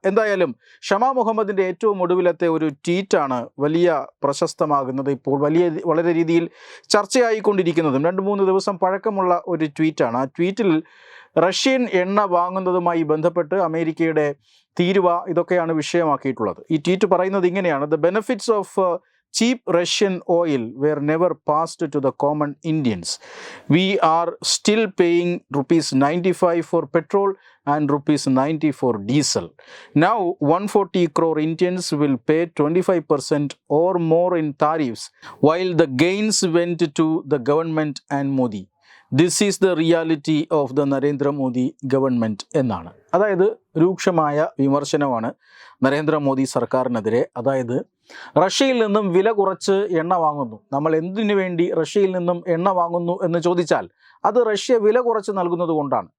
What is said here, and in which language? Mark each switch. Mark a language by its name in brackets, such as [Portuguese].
[Malayalam] എന്തായാലും ഷമ മുഹമ്മദിൻ്റെ ഏറ്റവും ഒടുവിലത്തെ ഒരു ട്വീറ്റാണ് വലിയ പ്രശസ്തമാകുന്നത്, ഇപ്പോൾ വളരെ രീതിയിൽ ചർച്ചയായിക്കൊണ്ടിരിക്കുന്നതും 2-3 ദിവസം പഴക്കമുള്ള ഒരു ട്വീറ്റാണ്. ആ ട്വീറ്റിൽ റഷ്യൻ എണ്ണ വാങ്ങുന്നതുമായി ബന്ധപ്പെട്ട് അമേരിക്കയുടെ തീരുവ ഇതൊക്കെയാണ് വിഷയമാക്കിയിട്ടുള്ളത്. ഈ ട്വീറ്റ് പറയുന്നത് ഇങ്ങനെയാണ്: [English] The benefits of cheap Russian oil were never passed to the common Indians. We are still paying ₹95 for petrol and ₹90 for diesel. Now 140 crore Indians will pay 25% or more in tariffs, while the gains went to the government and Modi. This is the reality of the Narendra Modi government എന്നാണ്. [Malayalam] അതായത് രൂക്ഷമായ വിമർശനമാണ് നരേന്ദ്രമോദി സർക്കാരിനെതിരെ. അതായത് റഷ്യയിൽ നിന്നും വില കുറച്ച് എണ്ണ വാങ്ങുന്നു. നമ്മൾ എന്തിനു വേണ്ടി റഷ്യയിൽ നിന്നും എണ്ണ വാങ്ങുന്നു എന്ന് ചോദിച്ചാൽ അത് റഷ്യ വില കുറച്ച് നൽകുന്നത് കൊണ്ടാണ്.